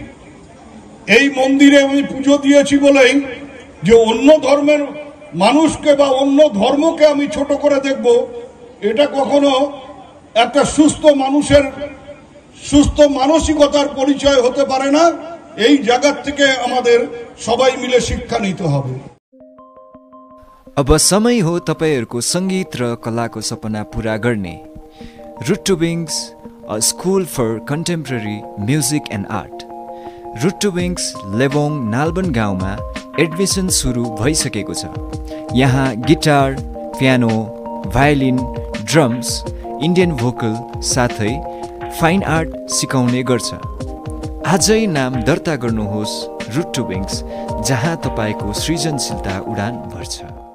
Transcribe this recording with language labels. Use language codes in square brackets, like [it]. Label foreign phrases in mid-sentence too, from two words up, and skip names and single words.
[bn] এই মন্দিরে আমি পুজো দিয়েছি বলেই যে অন্য ধর্মের মানুষকে বা অন্য ধর্মকে আমি ছোট করে দেখব, এটা কখনো একটা সুস্থ মানুষের সুস্থ মানসিকতার পরিচয় হতে পারে না। এই জায়গা থেকে আমাদের সবাই মিলে শিক্ষা নিতে হবে। [ne] अब समय हो तपाईहरुको संगीत र कलाको सपना पूरा गर्ने। [en] रुट टु विंग्स, a school for contemporary music and art. [ne] रुट टु विंग्स लेबोङ नालबन गाउँमा एडमिसन सुरु भइसकेको छ। यहाँ गिटार, पियानो, भायोलिन, ड्रम्स, [en] Indian vocal [ne] साथै [en] fine art [ne] सिकाउने गर्छ। आजै नाम दर्ता गर्नुहोस् रुट टु विंग्स, जहाँ तपाईको सृजनशीलता उडान भर्छ।